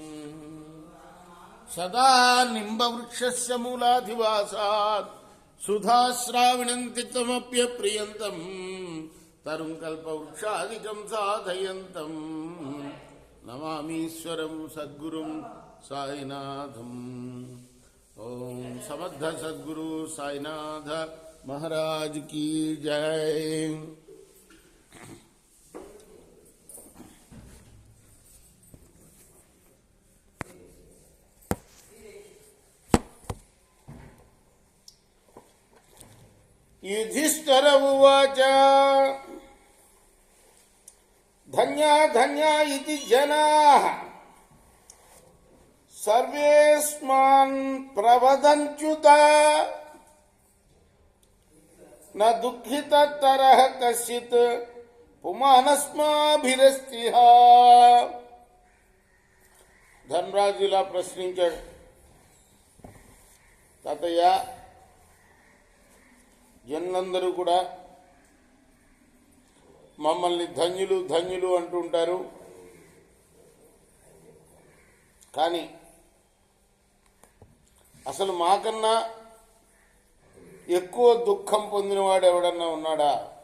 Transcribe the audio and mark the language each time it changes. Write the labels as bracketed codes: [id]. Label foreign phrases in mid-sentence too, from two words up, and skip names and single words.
[sa] సదా నింబవృక్షస్య మూలాధివాసాత్ సుధాశ్రావిణం తిక్తమప్యప్రియంతం తరుం కల్పవృక్షాదికం సాధయంతం నమామీశ్వరం సద్గురుం సాయినాథం. [hi] ఓం సమర్థ సద్గురు సాయినాథ महाराज की जय. [sa] युधिष्ठिर उवाच धन्या धन्या इति जनाः सर्वेस्मान् प्रवदन्त्युत न दुःखिततरः कश्चित् పుమానస్మాభిరస్తిహ. [te] ధర్మరాజు ఇలా ప్రశ్నించాడు, తాతయ్య, జనులందరూ కూడా మమ్మల్ని ధన్యులు ధన్యులు అంటుంటారు, కానీ అసలు మాకన్నా ఎక్కువ దుఃఖం పొందినవాడు ఎవడన్నా ఉన్నాడా?